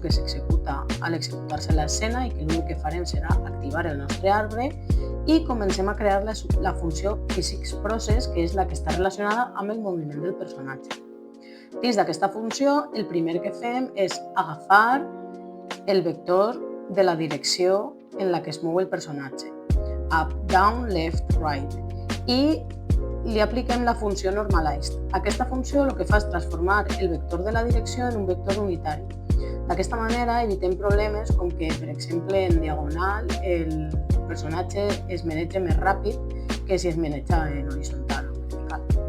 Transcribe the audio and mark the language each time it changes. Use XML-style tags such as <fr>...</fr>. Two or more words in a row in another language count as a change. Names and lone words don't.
<ca>que s'executa a l'executar-se l'escena i que l'únic que farem serà activar el nostre arbre, i comencem a crear la funció physicsProcess, que és la que està relacionada amb el moviment del personatge. Dins d'aquesta funció, el primer que fem és agafar el vector de la direcció en la que es mou el personatge,</ca> <en>up, down, left, right,</en> <ca>i li apliquem la funció normalized. Aquesta funció el que fa és transformar el vector de la direcció en un vector unitari. D'aquesta manera evitem problemes com que, per exemple, en diagonal el personatge es maneja més ràpid que si es maneja en horitzontal o vertical.</ca>